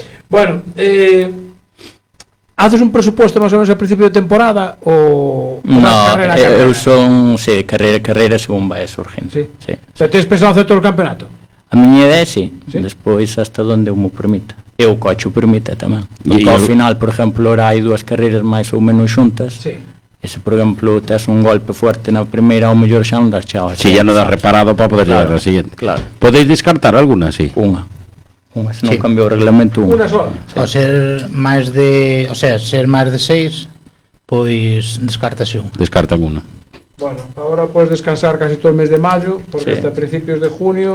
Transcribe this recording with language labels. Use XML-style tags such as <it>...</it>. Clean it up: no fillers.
<es>Bueno, ¿haces un presupuesto más o menos al principio de temporada o carrera?</es> <gl>Eu son, carreira según vai surgindo. Sí. O sea, tens pensado hacer todo o campeonato? A miña idea sí, despois hasta onde eu me permita. E o coche o permite tamén. Porque ao final, por exemplo, ahora hai 2 carreiras máis ou menos xuntas. Sí. E se, por exemplo, tes un golpe fuerte na primeira, ao mellor xa non das chao.</gl> <es>Si ya non das reparado para poder llegar a la siguiente. Claro. Podéis descartar alguna, sí?</es> <gl>Unha, se non cambiou o reglamento, unha sola. Ao ser máis de, ser máis de 6, pois descartase unha. Descartan unha.</gl> <es>Bueno, ahora puedes descansar casi todo el mes de mayo, porque hasta principios de junio...</es>